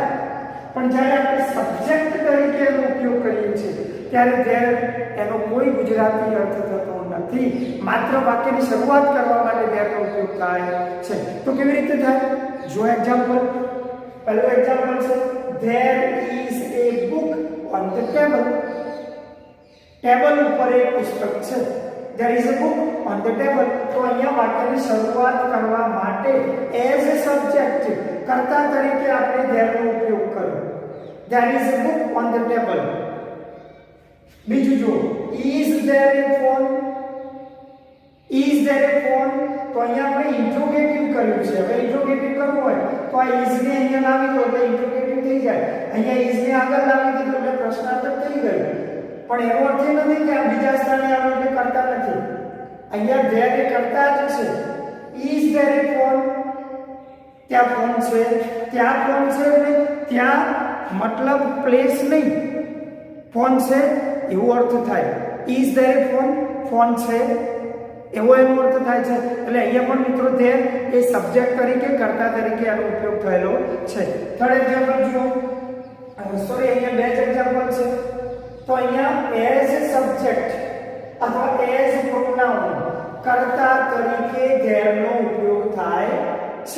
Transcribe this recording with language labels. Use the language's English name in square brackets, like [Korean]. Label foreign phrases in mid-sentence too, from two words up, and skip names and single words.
[Gujarati] પણ જ્યારે આપણે સબ્જેક્ટ તરીકે એનો ઉપયોગ કરીએ છીએ ત્યારે ધેર એનો કોઈ ગુજરાતી અર્થ થતો નથી, માત્ર વાક્યની શરૂઆત કરવા માટે ધેરનો ઉપયોગ થાય છે. તો કેવી રીતે થાય? જો એક્ઝામ્પલ, પહેલું એક્ઝામ્પલ છે [English] there is a book on the table. [Gujarati] ટેબલ ઉપર એક પુસ્તક છે. [English] there is a book on the table. [Gujarati] તો અહીંયા વાક્યની શરૂઆત કરવા માટે [English] as a subject [Gujarati] કર્તા તરીકે આપણે thereનો ઉપયોગ કર્યો. [English] there is a book on the table. [Gujarati] બીજું જો, [English] is there a phone? is there a phone? [Gujarati] તો અહીંયા આપણે ઇન્ટ્રોગેટિવ કર્યું છે. હવે ઇન્ટ્રોગેટિવ કરવું હોય તો આ is ને અહીંયા લાવી દો એટલે ઇન્ટ્રોગેટિવ થઈ જાય. અહીંયા is ને આગળ લાવી દીધો એટલે પ્રશ્નાર્થક થઈ ગયું. પણ એનો અર્થ એ નથી કે આ બીજા સ્થાને આવે એટલે કરતા નથી. અહીંયા there એ કરતા જ છે. [English] is there a phone? [Gujarati] ત્યાં ફોન છે, ત્યાં ફોન છે એટલે ત્યાં મતલબ પ્લેસ નહીં, ફોન છે એવો અર્થ થાય. [English] is there a phone? [Gujarati] ફોન છે એવો એનો અર્થ થાય છે. એટલે અહીંયા પણ મિત્રો there એ સબ્જેક્ટ તરીકે કર્તા તરીકે આનો ઉપયોગ થયેલો છે. [English] third example [Gujarati] જુઓ, સોરી અહીંયા બે જ એક્ઝામ્પલ છે. તો અહીંયા [English] as subject [Gujarati] અથવા [English] as pronoun [Gujarati] કર્તા તરીકે thereનો ઉપયોગ થાય છે.